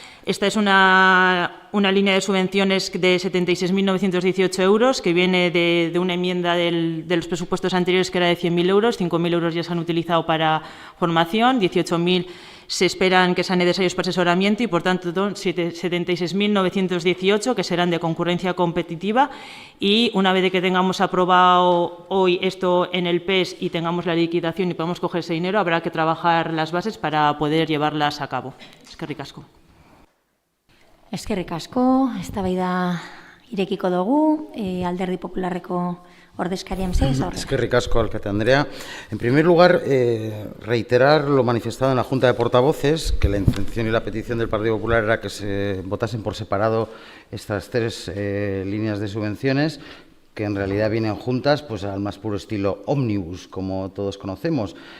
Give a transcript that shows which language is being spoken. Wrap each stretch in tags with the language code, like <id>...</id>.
<es>Esta es una línea de subvenciones de 76.918 euros que viene de una enmienda de los presupuestos anteriores que era de 100.000 euros, 5.000 euros ya se han utilizado para formación, 18.000 se esperan que sean necesarios para asesoramiento y por tanto 76.918 que serán de concurrencia competitiva, y una vez que tengamos aprobado hoy esto en el PES y tengamos la liquidación y podamos coger ese dinero, habrá que trabajar las bases para poder llevarlas a cabo.</es> <eu>Eskerrik asko. Eskerrik asko, eztabaida irekiko dugu, Alderdi Popularreko ordezkaria mesedez. Eskerrik asko, alkate Andrea.</eu> <es>En primer lugar, reiterar lo manifestado en la Junta de Portavoces, que la intención y la petición del Partido Popular era que se votasen por separado estas 3 líneas de subvenciones, que en realidad vienen juntas pues al más puro estilo ómnibus, como todos conocemos.</es>